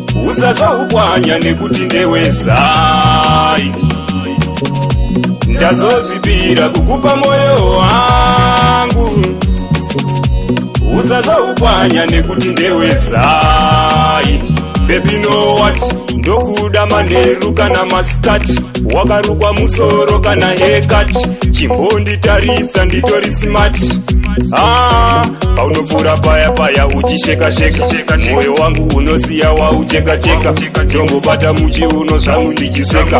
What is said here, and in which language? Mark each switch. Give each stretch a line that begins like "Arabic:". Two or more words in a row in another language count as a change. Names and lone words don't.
Shona: Usazoupwanya nekuti ndewezai. Ndazozvipira kukupa moyo wangu. Usazoupwanya nekuti ndewezai.
English: Baby, know what?
Shona: Ndokuda manheru kana masikati. Wakarukwa musoro kana haircut. Chimbonditarisa nditori smart. Ah, paunopfuura paya paya uchisheka sheka. Mwoyo wangu unosiya waucheka cheka. Ndongobata muchiuno zvangu ndichiseka.